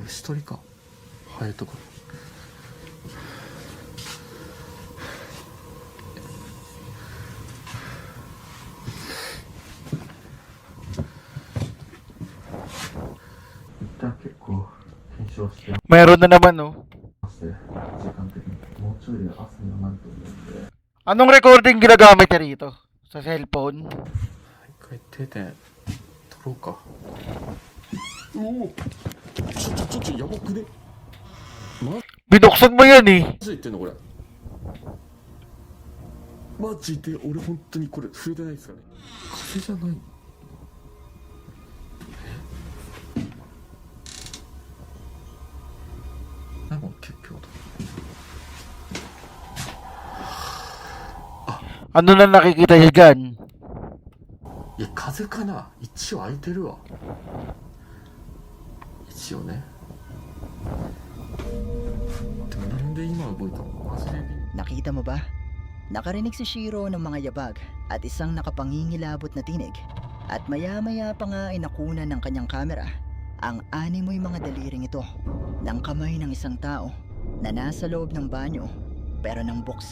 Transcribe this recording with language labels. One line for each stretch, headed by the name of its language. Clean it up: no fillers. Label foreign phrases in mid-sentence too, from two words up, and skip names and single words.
Japanese: 鳥か。ハエとか。一旦結構検証して
Filipino: Meron na naman, oh.
Japanese: ますね。時間的に。もうちょいで朝にはなると思うんで。
Filipino: Anong recording ginagamit niya rito? Sa cellphone?
Japanese: 一回手で取ろうか。おお、やばくね。
Filipino: Binuksan mo yan eh.
Japanese: マジで言ってんのこれ。マジで俺本当にこれ触れてないですよね。風じゃない。なんか結構だ。
Filipino: Ano na nakikita niya dyan?
Japanese: いや風かな。一応開いてるわ。一応ね。でもなんで今動いたのマジで。
Filipino: Nakita mo ba? Nakarinig si Shiro ng mga yabag at isang nakapangingilabot na tinig. At maya-maya pa nga ay nakunan ng kanyang kamera ang animoy mga daliring ito ng kamay ng isang tao na nasa loob ng banyo. Pero nang buksan